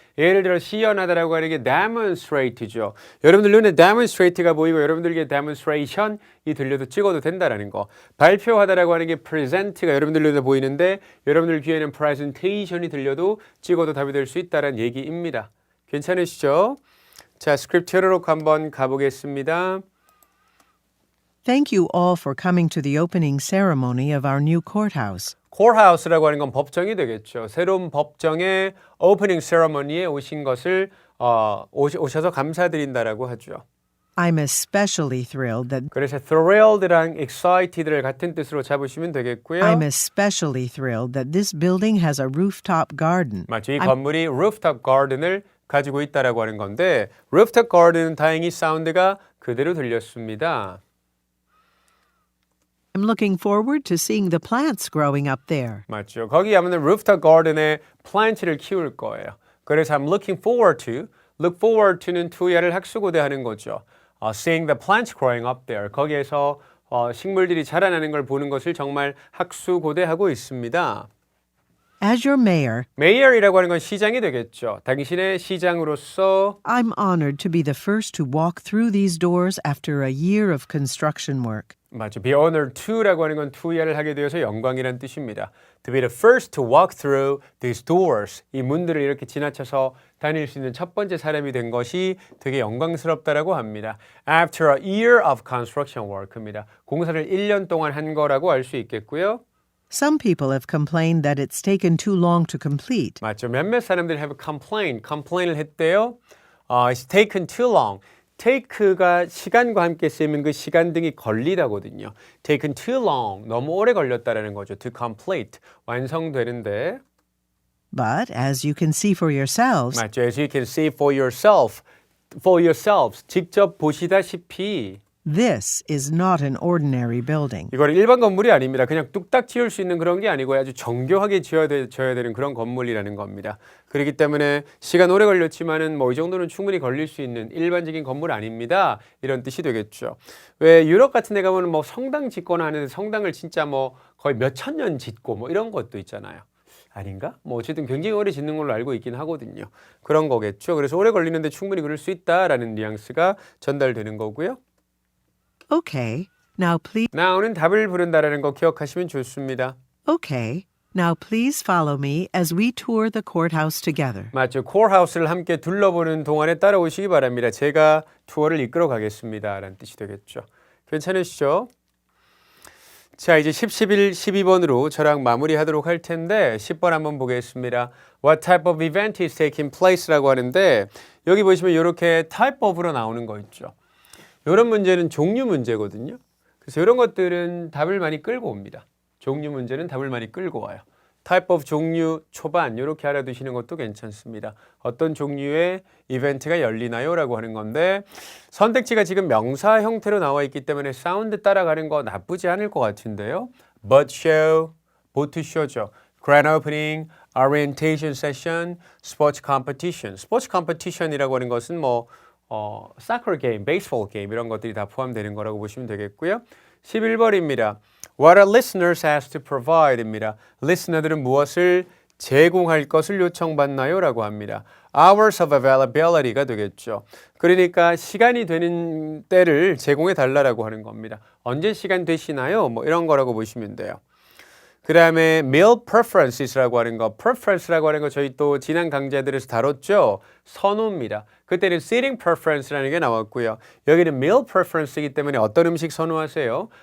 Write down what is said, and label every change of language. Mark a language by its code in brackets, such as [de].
[ko] 예를 들어 시연하다라고 하는 게 demonstrate죠. 여러분들 눈에 demonstrate가 보이고 여러분들에게 demonstration이 들려도 찍어도 된다라는 거. 발표하다라고 하는 게 present가 여러분들 눈에 보이는데 여러분들 귀에는 presentation이 들려도 찍어도 답이 될 수 있다는 얘기입니다. 괜찮으시죠? 자, 스크립트 열어놓고 한번 가보겠습니다. [en] Thank you all for coming to the opening ceremony of our new courthouse. [ko] courthouse라고 하는 건 법정이 되겠죠. 새로운 법정의 오프닝 세러머니에 오신 것을 오셔서 감사드린다라고 하죠. [en] I'm especially thrilled that [ko] 그래서 thrilled랑 excited를 같은 뜻으로 잡으시면 되겠고요. [en] I'm especially thrilled that this building has a rooftop garden. [ko] 맞죠. 이 건물이 rooftop garden을 가지고 있다라고 하는 건데 rooftop garden은 다행히 사운드가 그대로 들렸습니다. [en] I'm looking forward to seeing the plants growing up there. [ko] 맞죠. 거기 가면 rooftop garden에 plant를 키울 거예요. 그래서 [en] I'm looking forward to, look forward to [ko] 는 to야를 학수고대하는 거죠. [en] Seeing the plants growing up there. [ko] 거기에서 식물들이 자라나는 걸 보는 것을 정말 학수고대하고 있습니다. [en] As your mayor, [ko] mayor이라고 하는 건 시장이 되겠죠. 당신의 시장으로서 [en] I'm honored to be the first to walk through these doors after a year of construction work. [ko] 맞죠. [en] Be honored to [ko] 라고 하는 건 to야를 하게 되어서 영광이란 뜻입니다. [en] To be the first to walk through these doors. [ko] 이 문들을 이렇게 지나쳐서 다닐 수 있는 첫 번째 사람이 된 것이 되게 영광스럽다라고 합니다. [en] After a year of construction work입니다. [ko] 공사를 1년 동안 한 거라고 알 수 있겠고요. [en] Some people have complained that it's taken too long to complete. [ko] 맞죠. 몇몇 사람들이 have complain을 했대요. [en] It's taken too long. [ko] take가 시간과 함께 쓰이면 그 시간 등이 걸리다거든요. [en] taken too long. [ko] 너무 오래 걸렸다라는 거죠. [en] to complete. [ko] 완성되는데. [en] But as you can see for yourselves, [ko] 맞죠. [en] As you can see for yourself. for yourselves. [ko] 직접 보시다시피 [en] This is not an ordinary building. [ko] 이거는 일반 건물이 아닙니다. 그냥 뚝딱 지을 수 있는 그런 게 아니고 아주 정교하게 지어야 되는 그런 건물이라는 겁니다. 그렇기 때문에 시간 오래 걸렸지만은 뭐 이 정도는 충분히 걸릴 수 있는 일반적인 건물 아닙니다. 이런 뜻이 되겠죠. 왜 유럽 같은 데 가면 뭐 성당 짓거나 하는데 성당을 진짜 뭐 거의 몇천 년 짓고 뭐 이런 것도 있잖아요. 아닌가? 뭐 어쨌든 굉장히 오래 짓는 걸로 알고 있긴 하거든요. 그런 거겠죠. 그래서 오래 걸리는데 충분히 그럴 수 있다라는 뉘앙스가 전달되는 거고요. [en] Okay, now please. [ko] now는 답을 부른다라는 거 기억하시면 좋습니다. [en] Okay, now please follow me as we tour the courthouse together. [ko] 맞죠. 코어하우스를 함께 둘러보는 동안에 따라오시기 바랍니다. 제가 투어를 이끌어 가겠습니다. 라는 뜻이 되겠죠. 괜찮으시죠? 자, 이제 10, 11, 12번으로 저랑 마무리하도록 할 텐데 10번 한번 보겠습니다. [en] What type of event is taking place [ko] 라고 하는데 여기 보시면 이렇게 type of로 나오는 거 있죠. 이런 문제는 종류 문제거든요. 그래서 이런 것들은 답을 많이 끌고 옵니다. 종류 문제는 답을 많이 끌고 와요. type of 종류 초반 이렇게 알아두시는 것도 괜찮습니다. 어떤 종류의 이벤트가 열리나요? 라고 하는 건데 선택지가 지금 명사 형태로 나와 있기 때문에 사운드 따라가는 거 나쁘지 않을 것 같은데요. [en] boat show, boat show죠. grand opening, orientation session, sports competition. [ko] sports competition이라고 하는 것은 뭐 soccer game, baseball game 이런 것들이 다 포함되는 거라고 보시면 되겠고요. 11번입니다. [en] What are listeners asked to provide입니다. [ko] listener들은 무엇을 제공할 것을 요청받나요? 라고 합니다. [en] hours of availability가 되겠죠. [ko] 그러니까 시간이 되는 때를 제공해 달라고 하는 겁니다. 언제 시간 되시나요? 뭐 이런 거라고 보시면 돼요. 그 다음에 meal preferences라고 하는 거, preference라고 하는 거 저희 또 지난 강좌들에서 다뤘죠. 선호입니다. 그때는 seating preference라는 게 나왔고요. 여기는 meal preference이기 때문에 어떤 음식 선호하세요?